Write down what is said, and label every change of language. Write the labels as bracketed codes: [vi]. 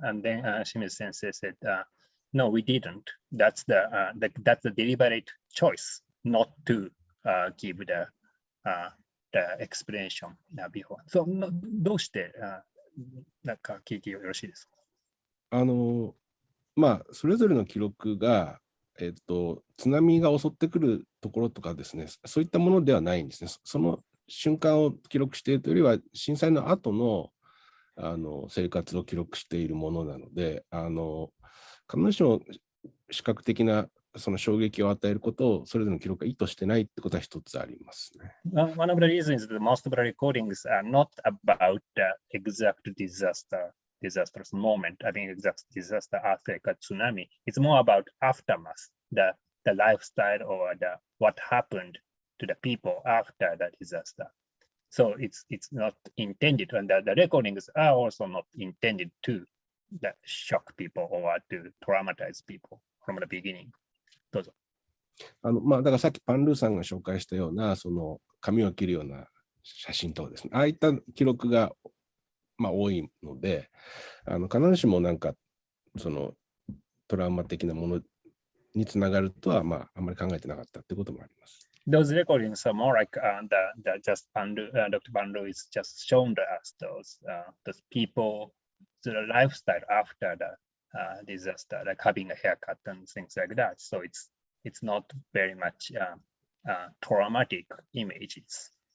[en] And then Shimizu sensei said, no, we didn't. That's the deliberate choice not to give the explanation before. [ja] So どうしてなんか聞いてよろしいですか？それぞれの記録が、津波が襲ってくるところとかですね、そういったものではないんですね。その瞬間を記録しているというよりは、震災の後の生活を記録しているものなので、必ずしも視覚的なその衝撃を与えることをそれぞれの記録が意図してないってことは一つありますね。 [en] One of the reasons that most of the recordings are not about the exact disastrous moment, I mean exact disaster, earthquake, or tsunami. It's more about aftermath, the lifestyle or what happened to the people after the disaster. So it's not intended, and the recordings are also not intended to shock people or to traumatize people from the beginning. [ja] どうぞ。だからさっきパンルーさんが紹介したようなその髪を切るような写真とかですね、ああいった記録が多いので、必ずしもなんかそのトラウマ的なものにつながるとはあんまり考えてなかったってこともあります。 [en] Those recordings are more like just Dr. Bandu is just shown us those people, the lifestyle after the disaster, like having a haircut and things like that. So it's not very much traumatic images.